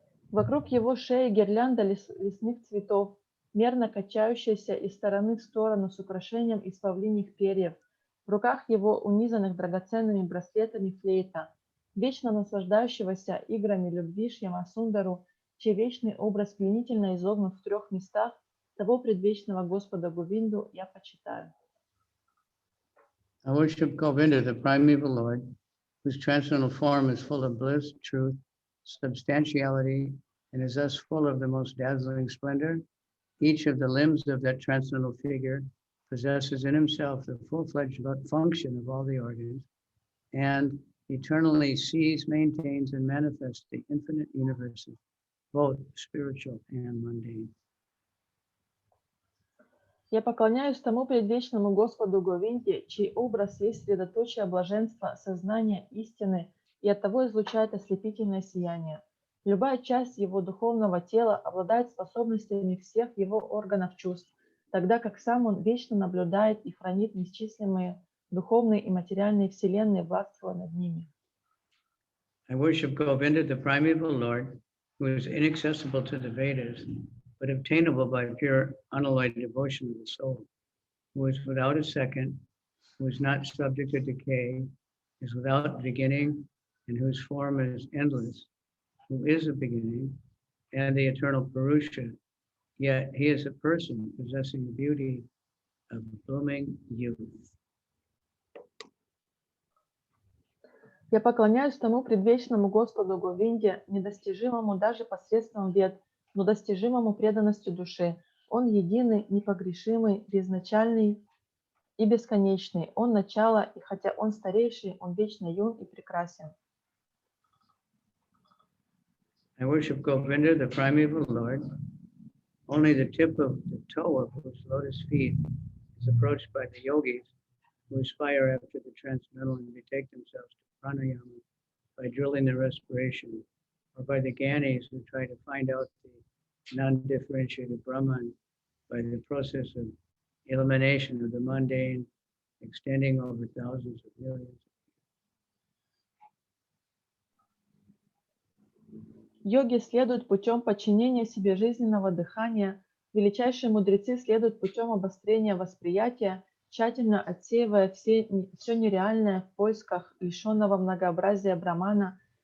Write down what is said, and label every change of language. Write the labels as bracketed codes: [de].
[ru] Вокруг его шеи гирлянда лесных цветов, мерно качающаяся из стороны в сторону с украшением из павлиньих перьев. В руках его, унизанных драгоценными браслетами, флейта, вечно наслаждающегося играми любви Шьямасундару, чей вечный образ пленительно изогнут в 3 местах, того предвечного Господа Говинду я почитаю. [en] I worship Govinda, the primeval Lord, whose transcendental form is full of bliss, truth, substantiality, and is thus full of the most dazzling splendor. Each of the limbs of that transcendental figure possesses in himself the full-fledged function of all the organs, and eternally sees, maintains, and manifests the infinite universes, both spiritual and mundane. [ru] Я поклоняюсь тому предвечному Господу Говинде, чей образ есть средоточие блаженства, сознания, истины, и оттого излучает ослепительное сияние. Любая часть его духовного тела обладает способностями всех его органов чувств, тогда как сам он вечно наблюдает и хранит неисчислимые духовные и материальные вселенные, властвуя над ними. [en] I worship Govinda, the primeval Lord, who is inaccessible to the Vedas, but obtainable by pure, unalloyed devotion of the soul, who is without a second, who is not subject to decay, is without beginning, and whose form is endless, who is a beginning, and the eternal Purusha, yet he is a person possessing the beauty of blooming youth. [ru] Я поклоняюсь тому предвечному Господу Говинде, недостижимому даже посредством вед, но достижимому преданностью души. Он единый, непогрешимый, безначальный и бесконечный. Он начало, и хотя он старейший, он вечно юн и прекрасен. [en] I worship Govinda, the primeval Lord. Only the tip of the toe of whose lotus feet is approached by the yogis who aspire after the transcendental and betake themselves to pranayama by drilling the respiration, or by the gyanis who try to find out the non-differentiated Brahman by the process of elimination of the mundane, extending over thousands of millions. [ru] Йоги следуют путем подчинения себе жизненного дыхания, величайшие мудрецы следуют путем обострения восприятия, тщательно отсеивая все нереальное в поисках лишенного многообразия брамана.